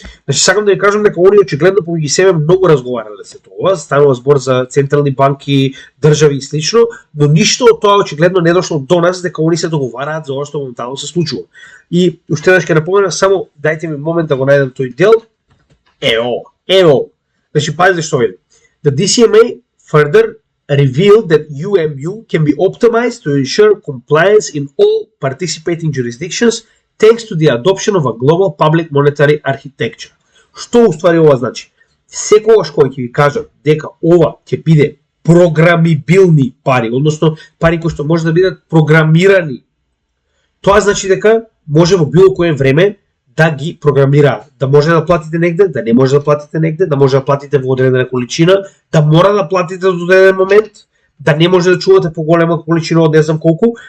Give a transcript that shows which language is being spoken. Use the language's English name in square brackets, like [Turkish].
[Macedonian] Значи сакам да ви кажам дека они очигледно помеѓу себе многу разговарале за тоа, станува збор за централни банки, држави и слично, но ништо од тоа очигледно не дошло до нас дека они се договараат за ова што моментално се случува. И уште еднаш ќе напоменам, само дајте ми момент да го најдам тој дел. Ево. Значи пазите што вели. [English] The DCMA further revealed that UMU can be optimized to ensure compliance in all participating jurisdictions thanks to the adoption of a global public monetary architecture. [Macedonian] Што уствари ова значи? Секогаш кој ќе ви кажат дека ова ќе биде програмибилни пари, односно пари кои што може да бидат програмирани, тоа значи дека може во било кое време да ги програмираат, да може да платите негде, да не може да платите негде, да може да платите во одредена количина, да мора да платите до одреден момент, да не може да чувате поголема количина од не знам колку.